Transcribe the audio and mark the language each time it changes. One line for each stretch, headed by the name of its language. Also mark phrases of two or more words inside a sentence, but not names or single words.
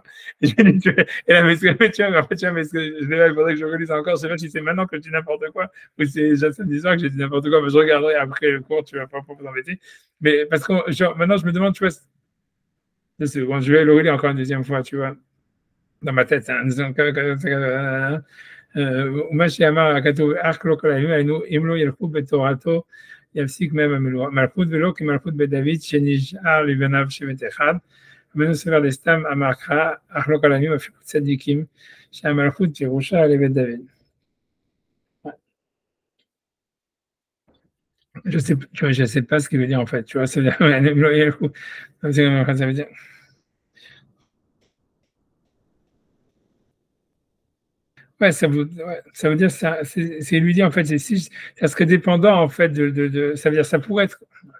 French: Et, et là, mais tu vois, en fait, je l'ai là, il faudrait que je relise encore, je sais pas si c'est maintenant que je dis n'importe quoi, ou c'est déjà samedi soir que j'ai dit n'importe quoi, mais je regarderai après le cours, tu vois, pas pour vous embêter. Mais parce que maintenant, je me demande, tu vois, bon, je vais le relire encore une deuxième fois, tu vois, dans ma tête.
Hebrew: ומה שאמר הכתוב, אך לא כל הימים היינו, אם לא ילכו בתורתו, יפסיק מהם המלכות, ולא כמלכות בית דוד, שנשאר לבניו שבט אחד. רבנו ספר לסתם אמר כך, אך לא כל הימים אפילו צדיקים, שהמלכות תירושה לבית דוד.
French: Je sais pas ce qu'il veut dire en fait, tu vois, ça veut dire, ouais, ça veut dire ça, c'est lui dire en fait, si ça serait dépendant en fait ça veut dire ça pourrait être.